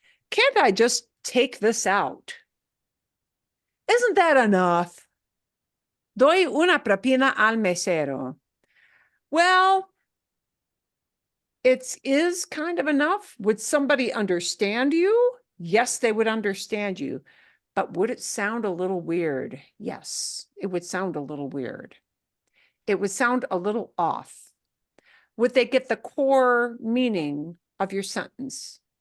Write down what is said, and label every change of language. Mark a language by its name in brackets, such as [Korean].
[English] Can't I just take this out? Isn't that enough? [Spanish] Doy una propina al mesero. [English] Well, it is kind of enough. Would somebody understand you? Yes, they would understand you. But would it sound a little weird? Yes, it would sound a little weird. It would sound a little off. Would they get the core meaning of your sentence?